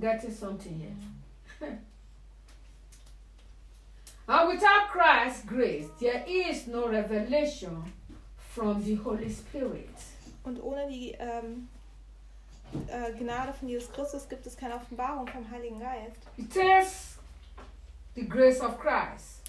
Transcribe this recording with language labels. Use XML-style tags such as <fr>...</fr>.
<en>Getting something here. And without Christ's grace, there is no revelation from the Holy Spirit.</en> <de>Und ohne die Gnade von Jesus Christus gibt es keine Offenbarung vom Heiligen Geist.</de> <en>It is the grace of Christ.</en>